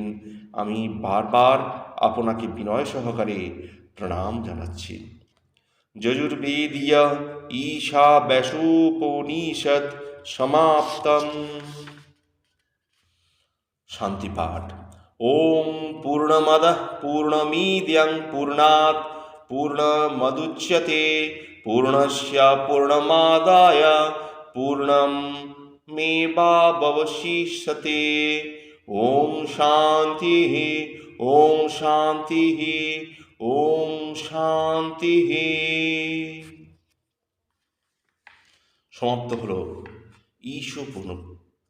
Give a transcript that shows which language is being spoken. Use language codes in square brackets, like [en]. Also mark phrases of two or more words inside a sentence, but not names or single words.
[bn] আমি বারবার আপনাকে বিনয় সহকারে প্রণাম জানাচ্ছি। [sa] যজুর্বেদীয় ঈশাব্যসোপনিষদ সমাপ্তম। শান্তিপাঠ। ওং পূর্ণমদঃ পূর্ণমিদং পূর্ণাৎ পূর্ণমুদচ্যতে পূর্ণস্য পূর্ণমাদায় পূর্ণমেবাবশিষ্যতে। ওং শান্তি ওং শান্তি ওং শান্তি। [bn] সমাপ্ত হল ঈশোপনিষদ।